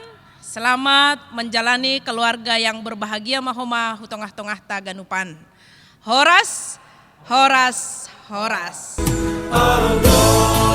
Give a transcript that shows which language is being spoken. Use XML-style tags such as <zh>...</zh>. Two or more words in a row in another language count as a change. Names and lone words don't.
<id>Selamat menjalani keluarga yang berbahagia</id> <bts>mahoma hutongah-tongah taganupan. Horas, horas, horas.</bts>